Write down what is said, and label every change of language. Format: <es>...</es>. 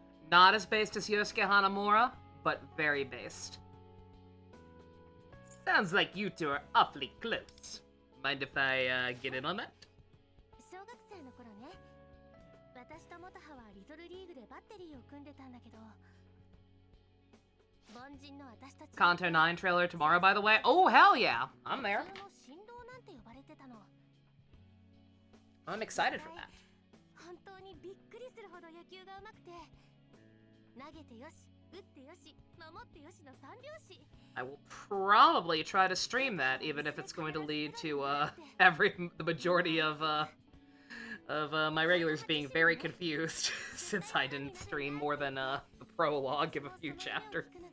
<en>Not as based as Yosuke Hanamura, but very based. Sounds like you two are awfully close. Mind if I get in on that?</en> <ja>小学生の頃ね、私と元葉はリトルリーグでバッテリーを組んでたんだけど、凡人の私たち</ja> <en>Kanto 9 trailer tomorrow, by the way. Oh, hell yeah! I'm there.</en> <ja>普通の神童なんて呼ばれてたの。</ja> <en>I'm excited for that.</en> <ja>本当にびっくりするほど野球が上手くて、投げてよし、打ってよし、守ってよしの三拍子。</ja> <en>I will probably try to stream that, even if it's going to lead to the majority of my regulars being very confused, since I didn't stream more than the prologue of a few chapters.</en>